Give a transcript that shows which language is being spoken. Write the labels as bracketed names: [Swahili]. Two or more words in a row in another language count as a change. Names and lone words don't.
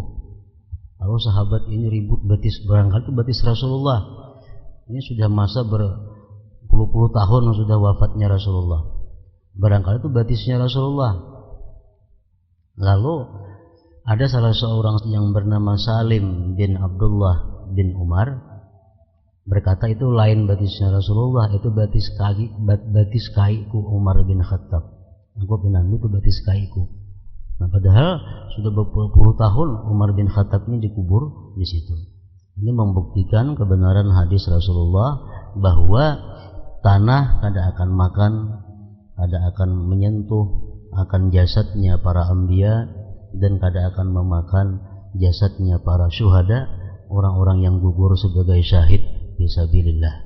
[Indonesian] Lalu sahabat ini ribut batis, barangkali itu batis Rasulullah. Ini sudah masa berpuluh-puluh tahun sudah wafatnya Rasulullah. Barangkali itu batisnya Rasulullah. Lalu ada salah seorang yang bernama Salim bin Abdullah bin Umar berkata, itu lain batisnya Rasulullah, itu [Banjar] batis kaiku [Indonesian] Umar bin Khattab. Aku bilang itu [Banjar] batis kaiku. [Indonesian] Nah, padahal sudah berpuluh tahun Umar bin Khattab ini dikubur di situ. Ini membuktikan kebenaran hadis Rasulullah bahwa tanah kada akan makan, kada akan menyentuh akan jasadnya para anbiya dan kada akan memakan jasadnya para syuhada, orang-orang yang gugur sebagai syahid fisabilillah.